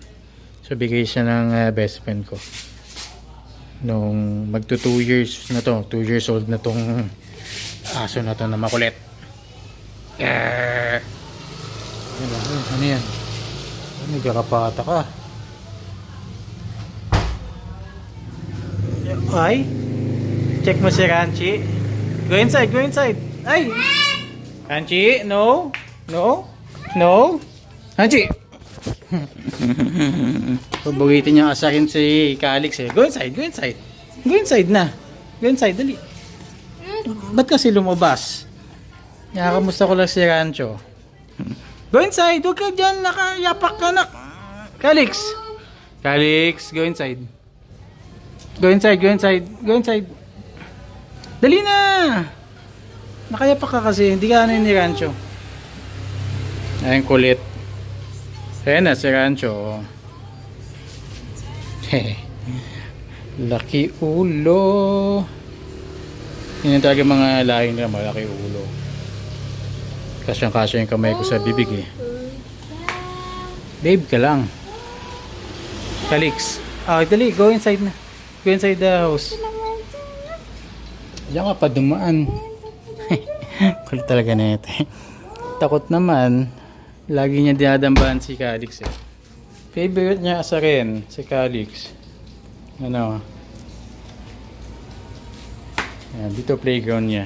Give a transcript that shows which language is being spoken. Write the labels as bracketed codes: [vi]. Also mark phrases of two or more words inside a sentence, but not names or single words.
[tl] So bigay siya ng best friend ko. Nung magto 2 years na to, 2 years old na tong aso na to na makulit. Ano yan? Nagkakapata ka. Ay, check mo si Ranchi. [en] Go inside, go inside. [tl] Ay, Ranchi, no. Ranchi. Pabugitin niya asahin si Calix eh. [en] Go inside, go inside. Go inside na. Go inside, [tl] dali. Ba't kasi lumabas? Kamusta ko lang si Rancho. [en] Go inside, [tl] huwag ka dyan, nakayapak ka na. Calix, [en] go inside. Go inside. [tl] Dali na. Nakayapak ka kasi, hindi ka ni Rancho. Ayun, kulit. Ayan na si Rancho. Laki ulo. Yun yung talaga mga lahi nila, malaki ulo. Kasyang-kasya yung kamay ko sa bibig eh. Babe ka lang. Calix. Dali, [en] go inside na. Go inside the house. [tl] Diyan ka pa dumaan. Kulit talaga na ito. Takot naman. Lagi niya dinadambahan si Calix eh. Favorite niya asa rin, si Calix. Ano? Ayan, dito playground niya.